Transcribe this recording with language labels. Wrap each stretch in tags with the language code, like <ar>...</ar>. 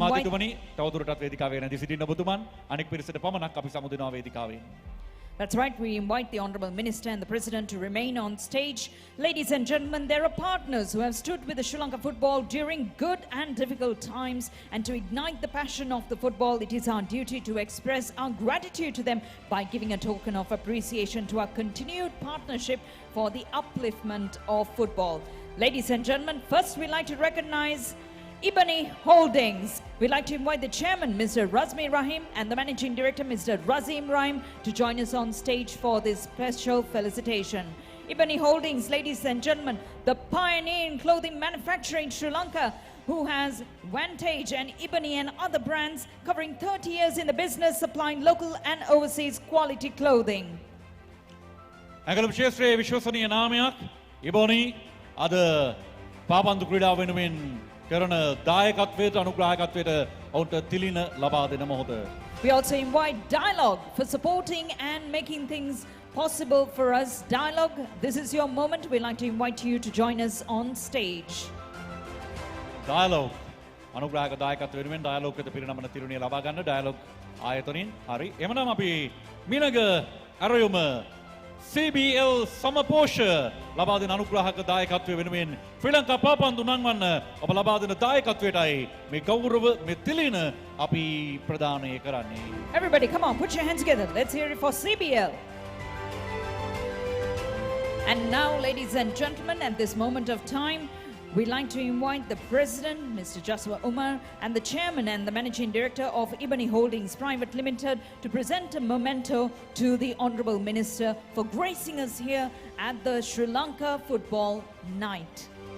<si>අමාත්‍යතුමනි තවදුරටත් වේදිකාවේ රැඳී සිටින්න ඔබතුමන් අනෙක් පිරිසට පමණක් අපි සමුදිනවා වේදිකාවෙන්.</si> <en>That's right, we invite the Honourable Minister and the President to remain on stage. Ladies and gentlemen, there are partners who have stood with the Sri Lanka football during good and difficult times, and to ignite the passion of the football, it is our duty to express our gratitude to them by giving a token of appreciation to our continued partnership for the upliftment of football. Ladies and gentlemen, first we'd like to recognise Ebony Holdings. We'd like to invite the chairman, Mr. Razmi Rahim, and the managing director, Mr. Razim Rahim, to join us on stage for this special felicitation. Ebony Holdings, ladies and gentlemen, the pioneer in clothing manufacturing in Sri Lanka, who has Vantage and Ebony and other brands covering 30 years in the business, supplying local and overseas quality clothing.</en> <si>ඇඟලුම් ශේත්‍රයේ විශ්වසනීය නාමයක් Ebony අද පාපන්දු ක්‍රීඩාව වෙනුවෙන් කරන දායකත්වයට අනුග්‍රාහකත්වයට ඔවුන්ට තිලින ලබා දෙන මොහොත.</si> <en>We also invite Dialogue for supporting and making things possible for us. Dialogue, this is your moment. We'd like to invite you to join us on stage.</en> <si>Dialogue අනුග්‍රාහක දායකත්වය වෙනුවෙන් Dialogue වෙත පිරිනමන තිරුණිය ලබා ගන්න Dialogue ආයතනින්. හරි. එමනම් අපි මීනග අරයුම CBL සමපෝෂ ලබා දෙන අනුග්‍රාහක දායකත්වය වෙනුවෙන් ශ්‍රී ලංකා පාපන්දු නංවන්න ඔබ ලබා දෙන දායකත්වයටයි මේ ගෞරව මේ තිලින අපි ප්‍රදානය කරන්නේ.</si> <en>Everybody, come on, put your hands together. Let's hear it for CBL. And now, ladies and gentlemen, at this moment of time, we'd like to invite the President, Mr. Jaswa Umar, and the Chairman and the Managing Director of Ebony Holdings Private Limited to present a memento to the Honourable Minister for gracing us here at the Sri Lanka Football Night.</en>